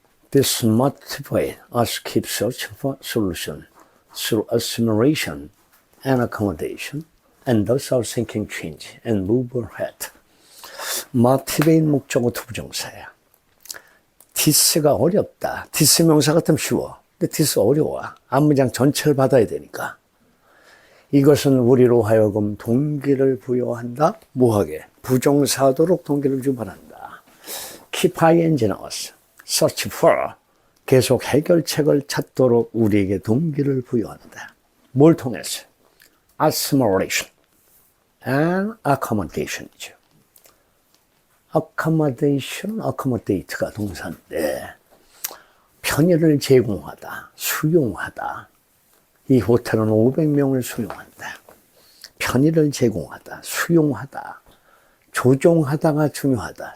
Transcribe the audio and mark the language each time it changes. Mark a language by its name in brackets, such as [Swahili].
[English] This motivates us keep searching for solution through assimilation and accommodation, and thus our thinking change and move ahead. [Korean] motivate 목적어 투부정사야. this가 어렵다. this 명사 같으면 쉬워. 근데 this 어려워. 앞문장 전체를 받아야 되니까. 이것은 우리로 하여금 동기를 부여한다. 뭐하게? 부정사도록 동기를 주반한다. keep ing 나왔어. search for 계속 해결책을 찾도록 우리에게 동기를 부여한다. 뭘 통해서? [English] assimilation and accommodation이죠. [Korean] accommodation은 accommodate가 동사인데 편의를 제공하다, 수용하다. 이 호텔은 500명을 수용한다. 편의를 제공하다, 수용하다, 조종하다가 중요하다.